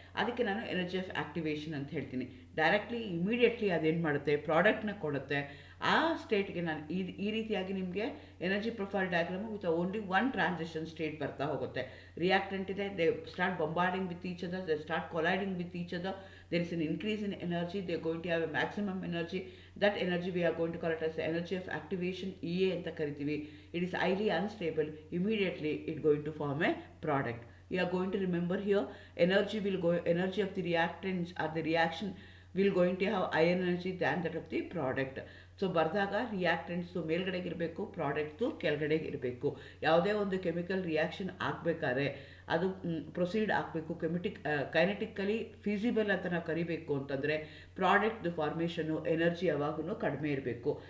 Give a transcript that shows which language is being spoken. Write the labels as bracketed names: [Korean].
[Kannada] ಅದಕ್ಕೆ ನಾನು energy of activation ಅಂತ ಹೇಳ್ತೀನಿ. ಡೈರೆಕ್ಟ್ಲಿ ಇಮಿಡಿಯೇಟ್ಲಿ ಅದೇನು ಮಾಡುತ್ತೆ, ಪ್ರಾಡಕ್ಟ್ನ ಕೊಡುತ್ತೆ. ಆ ಸ್ಟೇಟ್ಗೆ ನಾನು ಈ ರೀತಿಯಾಗಿ ನಿಮಗೆ [English] energy profile diagram with only one transition state [Kannada] ಬರ್ತಾ ಹೋಗುತ್ತೆ. ರಿಯಾಕ್ಟೆಂಟ್ ಇದೆ, [English] They start bombarding with each other, they start colliding with each other, there is an increase in energy, they are going to have a maximum energy. That energy we are going to call it as the energy of activation, EA [Kannada] ಅಂತ ಕರಿತೀವಿ. [English] It is highly unstable. Immediately it going to form a product. You are going to remember here, energy of the reactants or the reaction will going to have higher energy than that of the product. [Kannada] So ಬರೆದಾಗ ರಿಯಾಕ್ಟೆಂಟ್ಸು ಮೇಲ್ಗಡೆಗೆ ಇರಬೇಕು, products ಕೆಳಗಡೆಗೆ ಇರಬೇಕು. ಯಾವುದೇ ಒಂದು chemical reaction ಆಗಬೇಕಾದ್ರೆ ಅದು proceed ಆಗಬೇಕು, ಕೈನೆಟಿಕಲಿ feasible ಅಂತ ನಾವು ಕರಿಬೇಕು ಅಂತಂದರೆ ಪ್ರಾಡಕ್ಟ್ದು ಫಾರ್ಮೇಷನು ಎನರ್ಜಿ ಯಾವಾಗೂ ಕಡಿಮೆ ಇರಬೇಕು.